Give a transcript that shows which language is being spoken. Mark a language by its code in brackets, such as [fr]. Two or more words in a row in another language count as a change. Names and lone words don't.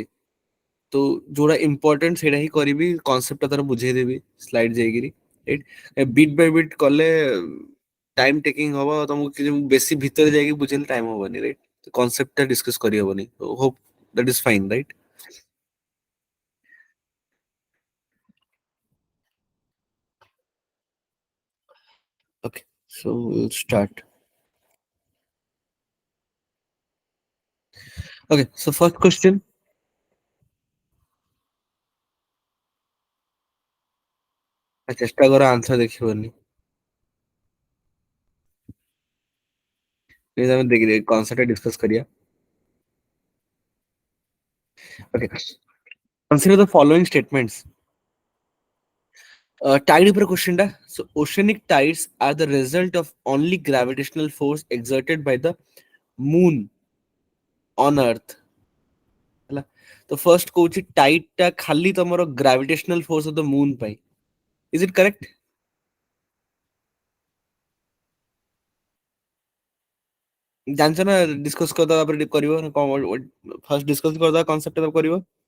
[or] ତ ଯୋଉଟା ଇମ୍ପୋର୍ଟାଣ୍ଟ ସେଇଟା ହିଁ କରିବି, କନସେପ୍ଟ ତାର ବୁଝେଇଦେବି ସ୍ଲାଇଡ ଯାଇକିରି। [en] bit by bit [or] କଲେ [en] time taking [or] ହବ, ତମକୁ କିଛି ବେଶୀ ଭିତରେ ଯାଇକି ବୁଝେଇଲେ ଟାଇମ ହବନି, ରାଇଟ। କନସେପ୍ଟ ଟା ଡିସକସ କରିହବନି। [en] hope that is fine, right. Okay, so we'll start. Okay, so first question. [or] ଚେଷ୍ଟା କର ଆନ୍ସର ଦେଖିବନି, please ଆମେ ଦେଖି କନସେପ୍ଟ ଡିସକସ କରିବା। [en] Okay, consider the following statements. [or] Tide ଉପରେ question ଟା. [en] So oceanic tides are the result of only gravitational force exerted by the moon on earth. [or] ହେଲା, ତ ଫର୍ଷ୍ଟ କହୁଛି ଟାଇଡ ଟା ଖାଲି ତମର [en] gravitational force of the moon [or] ପାଇଁ। [en] is it correct? [or] ଜାଣିଛ ନା, ଡିସକସ କରିଦବା ତାପରେ କରିବ ନା କଣ? ଫାର୍ଷ୍ଟ ଡିସକସ କରିଦବା କନସେପ୍ଟ କରିବ।